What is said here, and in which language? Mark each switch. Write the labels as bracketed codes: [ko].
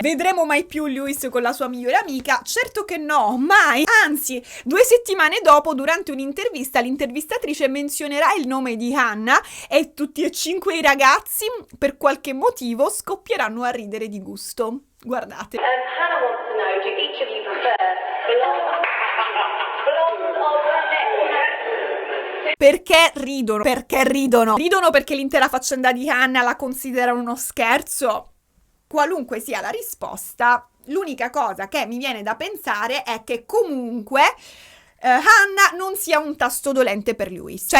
[it] Vedremo mai più Lewis con la sua migliore amica? Certo che no, mai. Anzi, 2 settimane dopo, durante un'intervista, l'intervistatrice menzionerà il nome di Hannah e tutti e 5 i ragazzi, per qualche motivo, scoppieranno a ridere di gusto. Guardate. [en] Hannah wants to know, do each of you prefer blonde or brunette? [it] Perché ridono? Ridono perché l'intera faccenda di Hannah la considerano uno scherzo? Qualunque sia la risposta, l'unica cosa che mi viene da pensare è che comunque Hannah non sia un tasto dolente per Lewis.